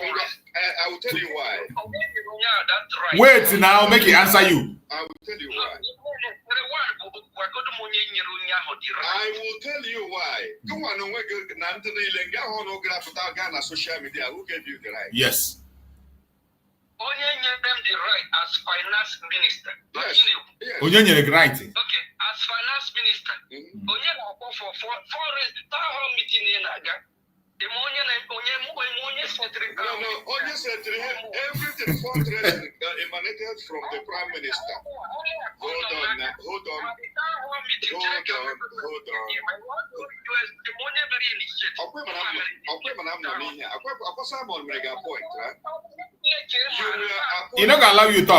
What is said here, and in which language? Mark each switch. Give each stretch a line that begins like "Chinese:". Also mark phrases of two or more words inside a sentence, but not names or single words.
English: I will tell you why. Wait now, make it answer you. I will tell you why. I will tell you why. Go on, social media. Who gave you the right? Yes.
Igbo: Onye nyere
English: them the right as finance minister. Yes.
Igbo: Onye nyere right.
English: Okay, as finance minister.
Igbo: Onye na-akpọ
English: for town hall meeting in Aga. The onye secretary. No, onye secretary. Everything fundraising emanated from the prime minister. Hold on. You're not gonna allow you to talk.